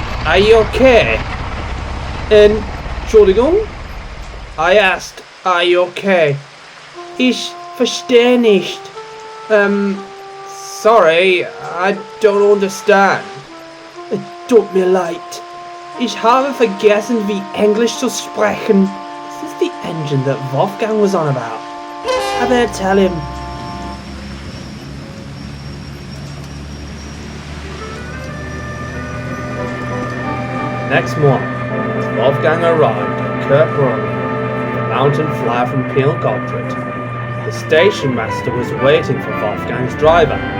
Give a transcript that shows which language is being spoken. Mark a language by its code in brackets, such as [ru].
[en] Are you okay? [de] Entschuldigung? [en] I asked, are you okay? [de] Ich verstehe nicht. [en] Sorry, I don't understand. [de] Tut mir leid. Ich habe vergessen, wie Englisch zu sprechen. [en] This is the engine that Wolfgang was on about. I better tell him. Next morning, as Wolfgang arrived at Kirkbrunn, the mountain flyer from Peel Godred, the station master was waiting for Wolfgang's driver.